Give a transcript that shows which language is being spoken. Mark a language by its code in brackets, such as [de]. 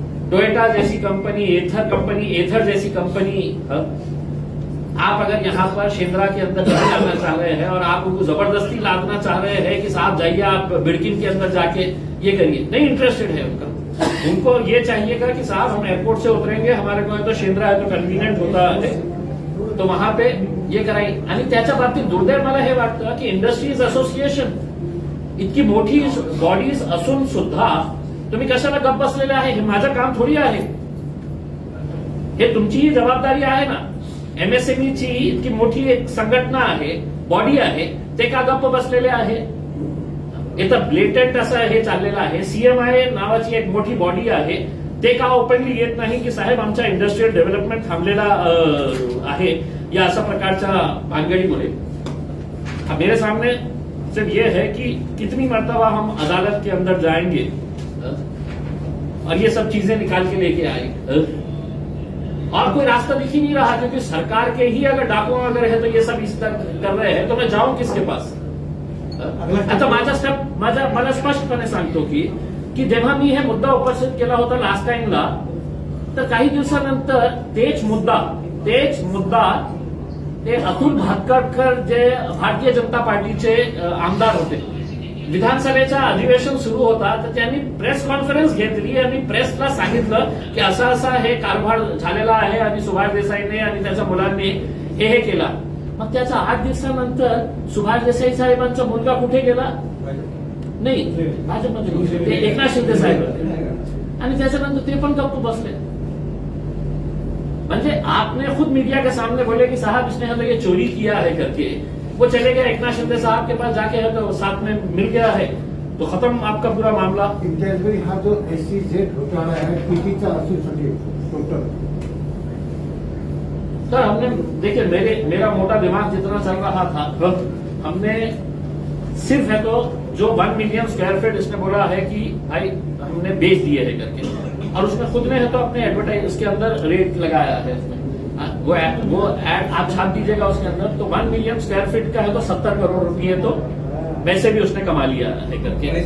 [hi] Toyota जैसी company, एथर जैसी company, आप अगर यहाँ पर शेंद्रा के अंदर नहीं लाना चाह रहे हैं और आप उनको जबरदस्ती लादना चाह रहे हैं कि साहब जाइए आप बिडकिन के अंदर जाके ये करिए, नहीं इंटरेस्टेड है उनको ये चाहिएगा कि साहब हम एयरपोर्ट से उतरेंगे, हमारे को तो शेंद्रा है तो कन्व्हिनियंट होता है तो वहां पे ये कराई. [mr] आणि त्याच्या बाबतीत दुर्दैव मला हे वाटतं की इंडस्ट्रीज असोसिएशन इतकी मोठी बॉडीज असून सुद्धा तुम्ही कशाला गप्प बसलेले आहे? हे माझं काम थोडी आहे, हे तुमचीही जबाबदारी आहे ना. एमएसएमईची इतकी मोठी एक संघटना आहे, बॉडी आहे, ते का गप्प बसलेले आहे? इथं ब्लेटेंट असं हे चाललेलं आहे. सीएमआय नावाची एक मोठी बॉडी आहे, ते का ओपनली येत नाही की साहेब आमचा इंडस्ट्रियल डेव्हलपमेंट थांबलेला आहे या अशा प्रकारच्या भानगडीमुळे. [hi] अब मेरे सामने सिर्फ ये है कि कितनी मर्तबा हम अदालत के अंदर जाएंगे और ये सब चीजें निकाल के लेके आएंगे, और कोई रास्ता दिख ही नहीं रहा, क्योंकि सरकार के ही अगर डाकुआ वगैरह है तो ये सब इस तरह कर रहे हैं, तो मैं जाऊं किसके पास? [mr] आता माझा स्टेप मला स्पष्टपणे सांगतो की जेव्हा मी हे मुद्दा उपस्थित केला होता लास्ट टाइमला, तर काही दिवसानंतर तेच मुद्दा ते अतुल भातखळकर जे भारतीय जनता पार्टीचे आमदार होते, विधानसभेचं अधिवेशन सुरू होता तर त्यांनी प्रेस कॉन्फरन्स घेतली आणि प्रेसला सांगितलं की असा हे कारभार झालेला आहे आणि सुभाष देसाईने आणि त्याच्या मुलांनी हे केला. मग त्याच्या 8 दिवसानंतर सुभाष देसाई साहेबांचा मुलगा कुठे गेला? नाही, भाजपमध्ये ते एकनाथ शिंदे साहेब, आणि त्याच्यानंतर ते पण गप्प बसले. [hi] म्हणजे आपने खुद मीडिया के सामने बोले कि साहब इसने हमें ये चोरी किया है करके, वो चले गए एकनाथ शिंदे साहब के पास जाके है तो साथ में मिल गया है, तो खत्म आपका पूरा मामला. [mr] इम्तियाजभाई, हा जो SEZ घोटाळा आहे पीटीचा असू शकेल टोटल? [hi] सर हमने देखिए, मेरा मोटा दिमाग जितना चल रहा था, हमने सिर्फ है तो जो 1 मिलियन स्क्वायर फीट इसने बोला है कि भाई हमने बेच दिए है करके, और उसमें खुद ने है तो अपने एडवर्टाइज उसके अंदर रेट लगाया है उसमें, वो एड आप छाप दीजिएगा उसके अंदर, तो 1 मिलियन स्क्वायर फीट का है तो 70 करोड़ रुपये तो वैसे भी उसने कमा लिया है करके.